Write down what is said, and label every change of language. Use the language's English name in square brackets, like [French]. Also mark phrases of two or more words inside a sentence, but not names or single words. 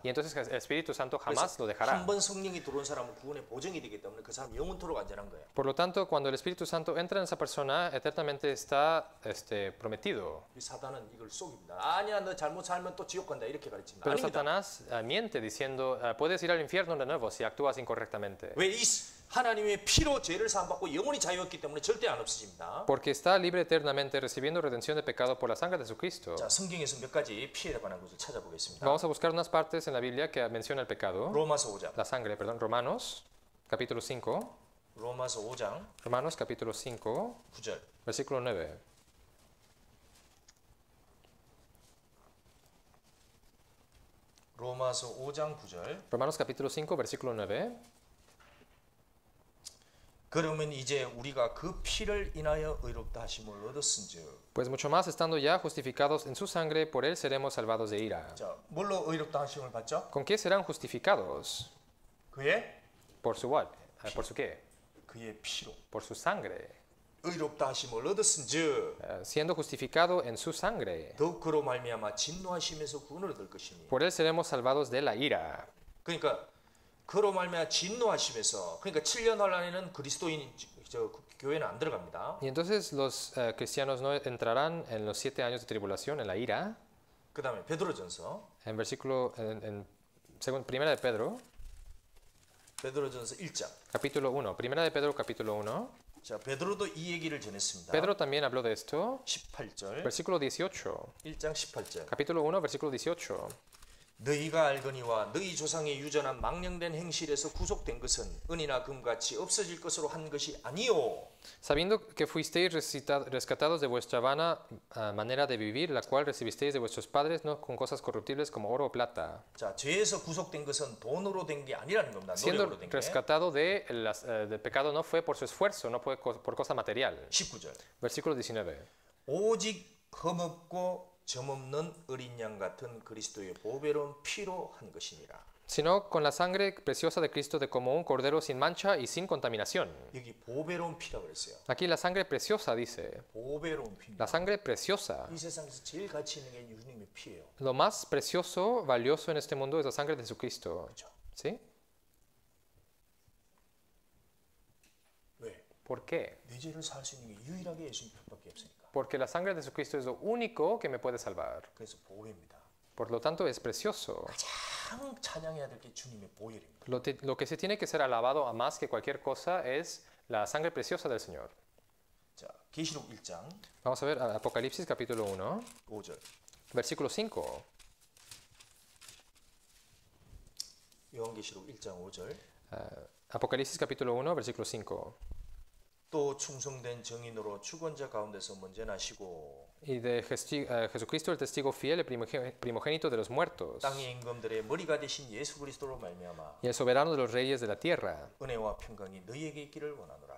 [Spanish] Y entonces el Espíritu Santo jamás lo dejará. [Korean] 한 번 성령이 들어온 사람은 구원의 보증이 되기 때문에 그 사람 영원토록 안전한 거예요. [Spanish] Por lo tanto, cuando el Espíritu Santo entra en esa persona, eternamente está prometido. [Korean] 이 사단은 이걸 속입니다. 아니야, 너 잘못 살면 또 지옥 간다 이렇게 가르칩니다. [Spanish] Pero [Korean] 아닙니다. [Spanish] Satanás miente diciendo, puedes ir al infierno de nuevo si actúas incorrectamente. [Korean] 왜 이 하나님의 피로 죄를 사함받고 영원히 자유했기 때문에 절대 안 없어집니다. [Spanish] Porque está libre eternamente recibiendo redención de pecado por la sangre de Jesucristo. [Korean] 자, 성경에서 몇 가지 피해에 관한 것을 찾아보겠습니다. [Spanish] Vamos a buscar unas partes en la Biblia que menciona el pecado. [Korean] 로마서 5장. [Spanish] La sangre, perdón. Romanos, capítulo 5. [Korean] 로마서 5장 [Spanish] Romanos, capítulo 5, [Korean] 9절. [Spanish] versículo 9. [Korean] 로마서 5장 9절. [Spanish] Romanos, capítulo 5, versículo 9. [Korean] 그러면 이제 우리가 그 피를 인하여 의롭다 하심을 얻었은즉. [Spanish] Pues mucho más estando ya justificados en su sangre, por él seremos salvados de ira. [Korean] 자, 뭘로 의롭다 하심을 받죠? [Spanish] ¿Con qué serán justificados? [Korean] 그의 [Spanish] ¿Por su what? ¿Por su qué? [Korean] 그의 피로 [Spanish] Por su sangre. [Korean] 의롭다 하심을 얻었은즉 [Spanish] Siendo justificado en su sangre. [Korean] 더욱 그로 말미암아 진노하심에서 구원을 얻을 것이니. [Spanish] Por él seremos salvados de la ira. [Korean] 그러니까 그로 말미암아 진노하심에서 그러니까 7년 환란에는 그리스도인 교회는 안 들어갑니다. [Spanish] Y entonces los cristianos no entrarán en los 7 años de tribulación, en la ira. [Korean] 그다음에 베드로전서 [Spanish] En versículo, primera de Pedro, [Korean] 베드로전서 1장. [Spanish] capítulo 1. Primera de Pedro, capítulo 1. [Korean] 자, 베드로도 이 얘기를 전했습니다. [Spanish] Pedro también habló de esto. [Korean] 18절. [Spanish] Versículo 18. [Korean] 1장 18절. [Spanish] Capítulo 1, versículo 18. [Korean] 너희가 알거니와 너희 조상의 유전한 망령된 행실에서 구속된 것은 은이나 금같이 없어질 것으로 한 것이 아니요. [Spanish] Sabiendo que fuisteis rescatados de vuestra vana manera de vivir, la cual recibisteis de vuestros padres, no con cosas corruptibles como oro o plata. [Korean] 자, 죄에서 구속된 것은 돈으로 된 게 아니라는 겁니다. [Spanish] Siendo [Korean] 노력으로 된 게. [Spanish] rescatado del pecado no fue por su esfuerzo, no fue por cosa material. [Korean] 19절. [Spanish] Versículo 19. [Korean] 오직 흠없고 점없는 어린 양 같은 그리스도의 보배로운 피로 한 것이니라. [Spanish] Sino con la sangre preciosa de Cristo de como un cordero sin mancha y sin contaminación. [Korean] 여기 보배로운 피라고 그랬어요. [Spanish] Aquí la sangre preciosa dice. [Korean] 보배로운 피. [Spanish] La sangre preciosa. [Korean] 이 세상에서 제일 가치 있는 게 예수님의 피예요. [Spanish] Lo más precioso, valioso en este mundo es la sangre de Jesucristo. [Korean] 그렇죠? [Spanish] ¿Sí? ¿Por qué? [Korean] 내 죄를 살 수 있는 게 유일하게 예수님밖에 없으니까. [Spanish] Porque la sangre de Jesucristo es lo único que me puede salvar. [Korean] 그래서 보혈입니다. [Spanish] Por lo tanto, es precioso. [Korean] 가장 찬양해야 될 게 주님의 보혈입니다. [Spanish] Lo que se tiene que ser alabado a más que cualquier cosa es la sangre preciosa del Señor. [Korean] 자, 계시록 1장 [Spanish] Vamos a ver Apocalipsis capítulo 1, [Korean] 5절. [Spanish] versículo 5. [Korean] 요한계시록 1장 5절. [Spanish] Apocalipsis capítulo 1, versículo 5. [Korean] 또 충성된 증인으로 죽은 자 가운데서 먼저 나시고 [Spanish] Y de Jesucristo, el testigo fiel, el primogénito de los muertos, [Korean] 땅의 임금들의 머리가 되신 예수 그리스도로 말미암아 [Spanish] y el soberano de los reyes de la tierra, [Korean] 은혜와 평강이 너희에게 있기를 원하노라.